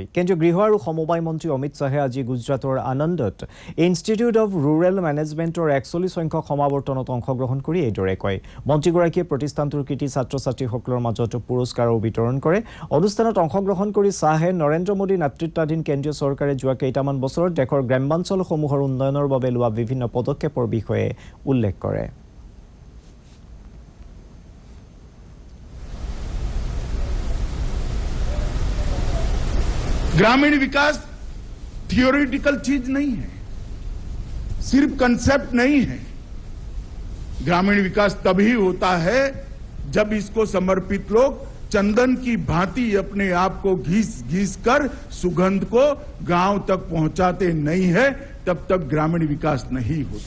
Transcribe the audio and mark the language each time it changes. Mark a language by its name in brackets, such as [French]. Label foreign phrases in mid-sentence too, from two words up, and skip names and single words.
[Assamese] কেন্দ্ৰীয় গৃহ আৰু সমবায় মন্ত্ৰী অমিত শ্বাহে আজি গুজৰাটৰ আনন্দত ইনষ্টিটিউট অৱ ৰুৰেল মেনেজমেণ্টৰ 41 সংখ্যক সমাৱৰ্তনত অংশগ্ৰহণ কৰি এইদৰে কয়। মন্ত্ৰীগৰাকীয়ে প্ৰতিষ্ঠানটোৰ কৃতি ছাত্ৰ ছাত্ৰীসকলৰ মাজত পুৰস্কাৰো বিতৰণ কৰে। অনুষ্ঠানত অংশগ্ৰহণ কৰি শ্বাহে নৰেন্দ্ৰ মোদী নেতৃত্বাধীন কেন্দ্ৰীয় চৰকাৰে যোৱা কেইটামান বছৰত দেশৰ গ্ৰাম্যাঞ্চলসমূহৰ উন্নয়নৰ বাবে লোৱা বিভিন্ন পদক্ষেপৰ বিষয়ে উল্লেখ কৰে। [Hindi] ग्रामीण विकास थियोरिटिकल चीज नहीं है, सिर्फ कंसेप्ट नहीं है। ग्रामीण विकास तभी होता है जब इसको समर्पित लोग चंदन की भांति अपने आप को घिस घिस कर सुगंध को गांव तक पहुंचाते नहीं है, तब तक ग्रामीण विकास नहीं होता।